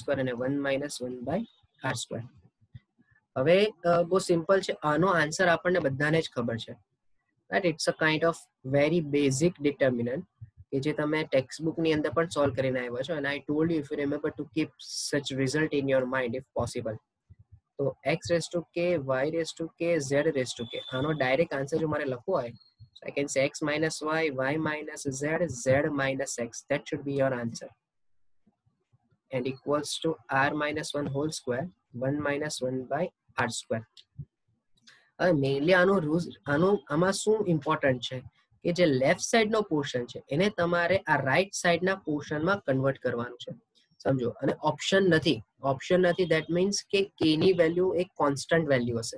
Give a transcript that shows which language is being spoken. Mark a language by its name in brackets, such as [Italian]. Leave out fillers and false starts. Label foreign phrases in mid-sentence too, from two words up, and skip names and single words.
[Gujarati] square અને [English] 1 minus 1 by r square [Gujarati] હવે બહુ સિમ્પલ છે આનો આન્સર આપણને બધાને જ ખબર છે [English] right it's a kind of very basic determinant [Gujarati] કે જે તમે ટેક્સ્ટ બુક ની અંદર પણ સોલ્વ કરીને આવ્યા છો [English] and I told you if you remember to keep such result in your mind if possible તો x raised to k y raised to k z raised to k [Gujarati] આનો ડાયરેક્ટ આન્સર જો મારે લખવો હોય [English] so I can say x minus y minus z minus x that should be your answer and equals to r minus 1 whole square 1 - 1 by r square. [Gujarati] હવે મેઇનલી આમાં શું ઇમ્પોર્ટન્ટ છે કે જે [English] left side [Gujarati] નો પોર્શન છે એને તમારે આ [English] right side [Gujarati] ના પોર્શનમાં કન્વર્ટ કરવાનું છે, સમજો. અને ઓપ્શન નથી [English] that means [Gujarati] કે k ની વેલ્યુ એક [English] constant value [Gujarati] હશે.